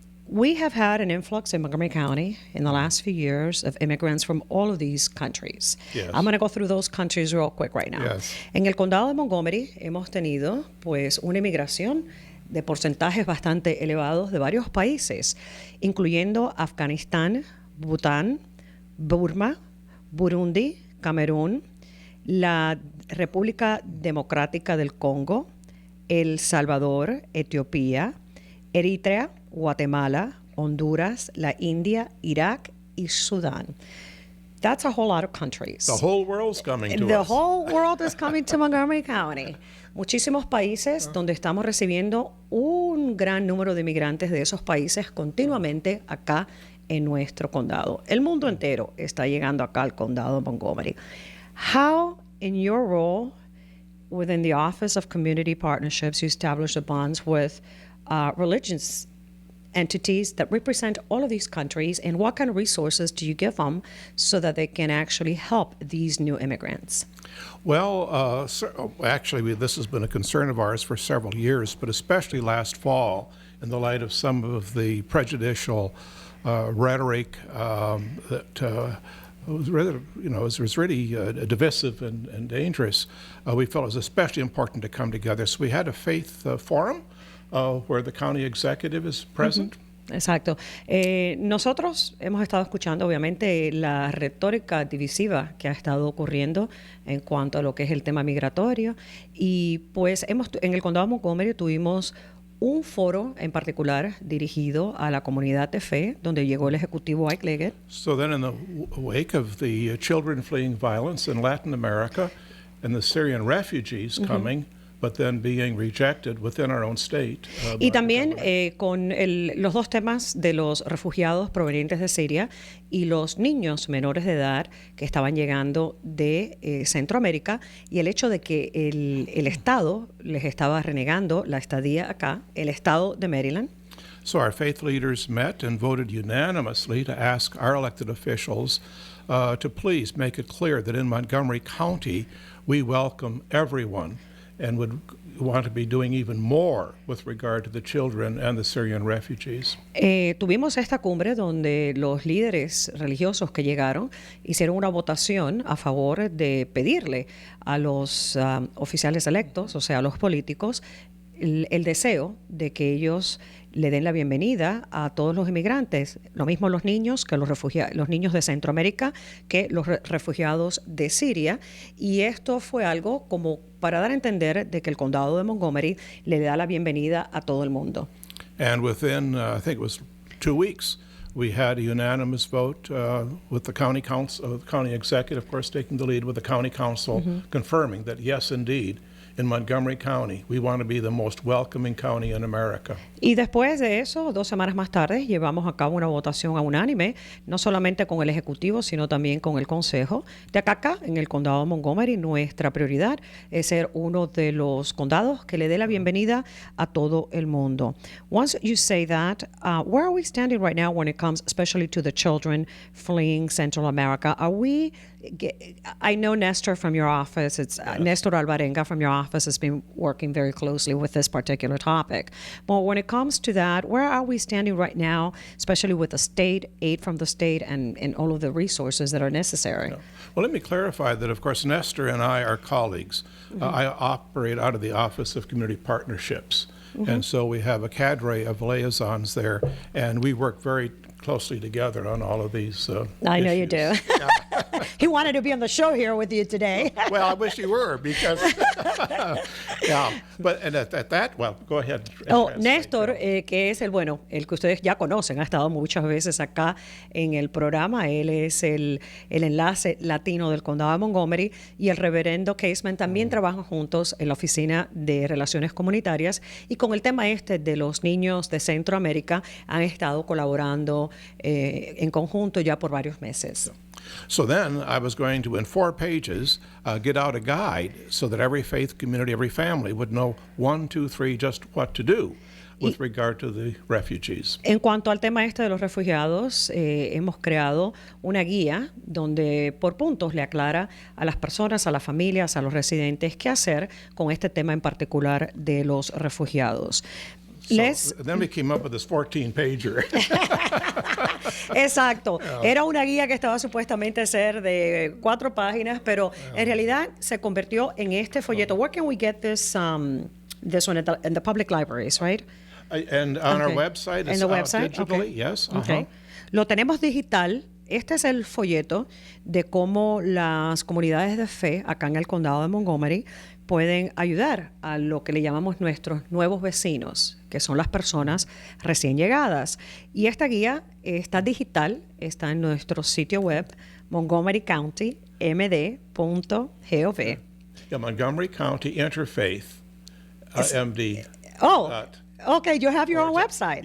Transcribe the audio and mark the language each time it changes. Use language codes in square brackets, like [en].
[en] We have had an influx in Montgomery County in the last few years of immigrants from all of these countries. Yes. I'm going to go through those countries real quick right now. Yes. [es] En el condado de Montgomery hemos tenido pues una inmigración de porcentajes bastante elevados de varios países, incluyendo Afganistán, Bután, Burma, Burundi, Camerún, la República Democrática del Congo, El Salvador, Etiopía, Eritrea, Guatemala, Honduras, la India, Irak y Sudán. [en] That's a whole lot of countries. The whole world's coming to us. The whole world is coming to Montgomery County. [es] Muchísimos países donde estamos recibiendo un gran número de inmigrantes de esos países continuamente acá en nuestro condado. El mundo entero está llegando acá al condado de Montgomery. [en] How, in your role within the Office of Community Partnerships, you establish the bonds with religious entities that represent all of these countries, and what kind of resources do you give them so that they can actually help these new immigrants? Well, actually, this has been a concern of ours for several years, but especially last fall, in the light of some of the prejudicial rhetoric that was rather, was really divisive and dangerous. We felt it was especially important to come together. So we had a faith forum where the county executive is present. [es] Mm-hmm. Exacto. Nosotros hemos estado escuchando, obviamente, la retórica divisiva que ha estado ocurriendo en cuanto a lo que es el tema migratorio. Y pues en el condado de Montgomery tuvimos un foro en particular dirigido a la comunidad de fe, donde llegó el ejecutivo Ike Leggett. [en] So then in the wake of the children fleeing violence in Latin America and the Syrian refugees coming, but then being rejected within our own state. [es] Y también con los dos temas de los refugiados provenientes de Siria y los niños menores de edad que estaban llegando de Centroamérica, y el hecho de que el Estado les estaba renegando la estadía acá, el Estado de Maryland. [en] So our faith leaders met and voted unanimously to ask our elected officials to please make it clear that in Montgomery County we welcome everyone and would want to be doing even more with regard to the children and the Syrian refugees. [es] Tuvimos esta cumbre donde los líderes religiosos que llegaron hicieron una votación a favor de pedirle a los oficiales electos, o sea, a los políticos, el deseo de que ellos le den la bienvenida a todos los inmigrantes, lo mismo los niños que los niños de Centroamérica que los refugiados de Siria, y esto fue algo como para dar a entender de que el condado de Montgomery le da la bienvenida a todo el mundo. [en] And within, I think it was 2 weeks, we had a unanimous vote with the county council, the county executive, of course, taking the lead with the county council, confirming that yes, indeed, in Montgomery County, we want to be the most welcoming county in America. [es] Y después de eso, 2 semanas más tarde, llevamos a cabo una votación unánime, no solamente con el Ejecutivo, sino también con el Consejo. De acá, en el condado de Montgomery, nuestra prioridad es ser uno de los condados que le dé la bienvenida a todo el mundo. [en] Once you say that, where are we standing right now when it comes especially to the children fleeing Central America? Are we I know Nestor from your office. It's Nestor Alvarenga from your office has been working very closely with this particular topic. But when it comes to that, where are we standing right now, especially with the state, aid from the state, and all of the resources that are necessary? Well, let me clarify that, of course, Nestor and I are colleagues. I operate out of the Office of Community Partnerships. And so we have a cadre of liaisons there, and we work very closely together on all of these I know you issues. do. He wanted to be on the show here with you today. Well, I wish you were, because, yeah, but and at that, well, go ahead. [es] Néstor, que es el que ustedes ya conocen, ha estado muchas veces acá en el programa. Él es el enlace latino del condado de Montgomery, y el reverendo Caseman también trabajan juntos en la Oficina de Relaciones Comunitarias, y con el tema de los niños de Centroamérica han estado colaborando en conjunto ya por varios meses. [en] So then I was going to, in 4 pages, get out a guide so that every faith community, every family would know 1, 2, 3, just what to do with regard to the refugees. [es] En cuanto al tema de los refugiados, hemos creado una guía donde por puntos le aclara a las personas, a las familias, a los residentes qué hacer con este tema en particular de los refugiados. [en] So then we came up with this 14-pager. [es] Exacto. Era una guía que estaba supuestamente ser de 4 páginas, pero en realidad se convirtió en este folleto. [en] Where can we get this one in the public libraries, right? And on our website, it's digitally, yes. [es] Okay. Lo tenemos digital. Este es el folleto de cómo las comunidades de fe acá en el condado de Montgomery pueden ayudar a lo que le llamamos nuestros nuevos vecinos, que son las personas recién llegadas. Y esta guía está digital, está en nuestro sitio web, montgomerycountymd.gov. [en] Yeah, Montgomery County Interfaith, MD. Oh, okay, you have your own website.